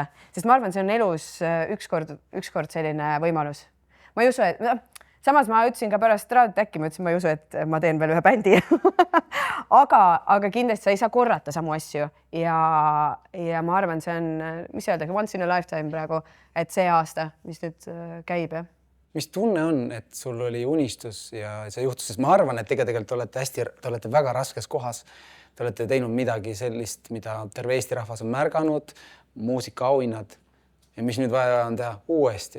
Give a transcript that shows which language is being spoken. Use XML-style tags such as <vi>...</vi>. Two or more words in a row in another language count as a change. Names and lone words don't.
<et>Sest ma arvan, see on elus ükskord selline võimalus. Ma ei usu, et samas ma ütlesin ka pärast raadiot äkki, ma ütlesin, ma ei usu, et ma teen veel ühe bändi. aga kindlasti sa ei saa korrata samu asju ja ma arvan, see on, mis öeldagi,</et> <en>once in a lifetime</en> <et>praegu, et see aasta, mis nüüd käib. Mis tunne on, et sul oli unistus ja see juhtus, sest ma arvan, et tegelikult te olete väga raskes kohas. Te olete teinud midagi sellist, mida terve Eesti rahvas on märganud, muusikaauhinnad ja mis nüüd vaja on teha uuesti.</et>